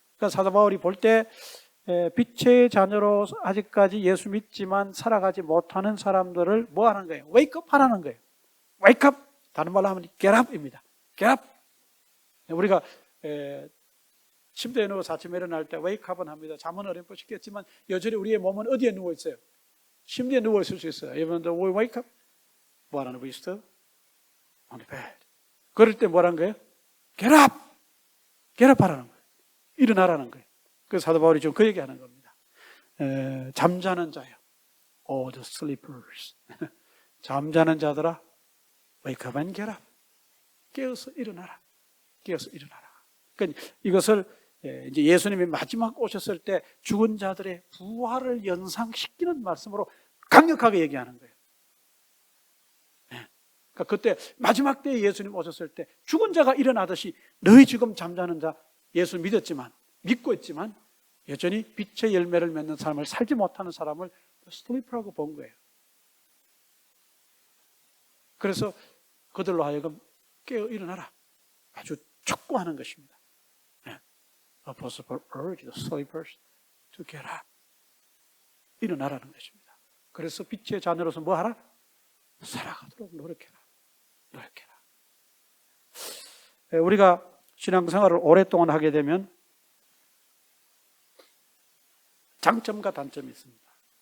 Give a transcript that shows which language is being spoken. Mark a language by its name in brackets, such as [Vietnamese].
[Korean] 그러니까 사도 바울이 볼 때 빛의 자녀로 아직까지 예수 믿지만 살아가지 못하는 사람들을 뭐 하는 거예요? [English] wake up [Korean] 하라는 거예요. [English] wake up, [Korean] 다른 말로 하면 [English] get up [Korean] 입니다. [English] get up. [Korean] 우리가 침대에 누워서 아침에 일어날 때 [English] wake up [Korean] 은 합니다. 잠은 어렴풋이겠지만 여전히 우리의 몸은 어디에 누워 있어요? 침대에 누워 있을 수 있어요. 여러분들 [English] we wake up, [Korean] 뭐 하는 거예요? [English] We still on the bed. [Korean] 그럴 때 뭐라는 거예요? [English] get up, get up [Korean] 하라는 거예요. 일어나라는 거예요. 그래서 사도 바울이 지금 그 얘기하는 겁니다. 잠자는 자요, [English] all the sleepers. [Korean] 잠자는 자들아, [English] wake up and get up. [Korean] 깨어서 일어나라. 깨어서 일어나라. 그러니까 이것을 이제 예수님이 마지막 오셨을 때 죽은 자들의 부활을 연상시키는 말씀으로 강력하게 얘기하는 거예요. 그러니까 그때 마지막 때에 예수님 오셨을 때 죽은 자가 일어나듯이 너희 지금 잠자는 자, 예수 믿었지만, 믿고 있지만 여전히 빛의 열매를 맺는 삶을 살지 못하는 사람을 슬리퍼라고 본 거예요. 그래서 그들로 하여금 깨어 일어나라, 아주 촉구하는 것입니다. [English] Apostle Paul urged the sleepers to get up. [Korean] 일어나라는 것입니다. 그래서 빛의 자녀로서 뭐 하라? 살아가도록 노력해라. 노력해라. 우리가 신앙생활을 오랫동안 하게 되면 장점과 단점이 있습니다.